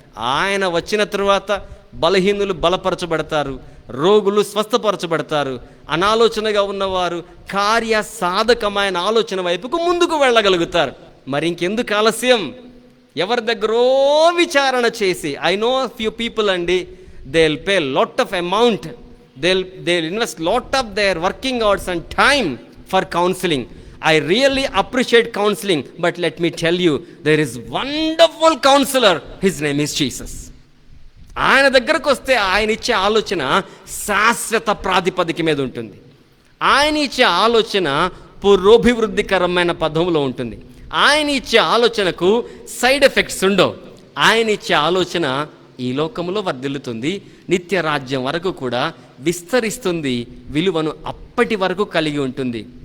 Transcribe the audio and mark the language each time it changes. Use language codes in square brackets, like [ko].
[te] ఆయన వచ్చిన తరువాత బలహీనులు బలపరచబడతారు, రోగులు స్వస్థపరచబడతారు, అనాలోచనగా ఉన్నవారు కార్య సాధకమైన ఆలోచన వైపుకు ముందుకు వెళ్ళగలుగుతారు. మరి ఇంకెందుకు ఆలస్యం? ఎవరి దగ్గరో విచారణ చేసి, [en] I know few people అండి, they will pay lot of amount, they will invest lot of their working hours and time for counselling. I really appreciate counseling, but let me tell you, there is wonderful counselor. His name is Jesus. [te] ఆయన దగ్గరకు వస్తే ఆయన ఇచ్చే ఆలోచన శాశ్వత ప్రాతిపదిక మీద ఉంటుంది. ఆయన ఇచ్చే ఆలోచన పురోభివృద్ధికరమైన పదంలో ఉంటుంది. ఆయన ఇచ్చే ఆలోచనకు సైడ్ ఎఫెక్ట్స్ ఉండవు. ఆయన ఇచ్చే ఆలోచన ఈ లోకంలో వర్ధిల్లుతుంది, నిత్య రాజ్యం వరకు కూడా విస్తరిస్తుంది, విలువను అప్పటి వరకు కలిగి ఉంటుంది.